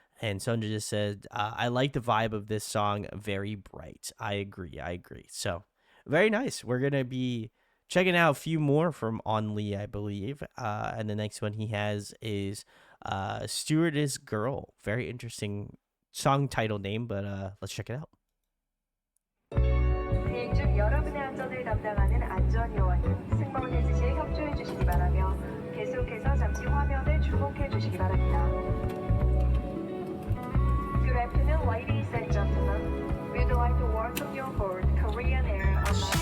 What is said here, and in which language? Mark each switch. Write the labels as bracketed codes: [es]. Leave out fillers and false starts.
[en] And Sonja just said, I like the vibe of this song. Very bright. I agree. So very nice. We're going to be checking out a few more from ONLEE, I believe. And the next one he has is Stewardess Girl. Very interesting song title name, but let's check it out. [ko] 비행 중 여러분의 안전을 담당하는 안전요원은 승무원 해지시에 협조해 주시기 바라며 계속해서 잠시 화면을 주목해 주시기 바랍니다. [en] Good afternoon, ladies and gentlemen. We'd like to welcome you aboard Korean Air on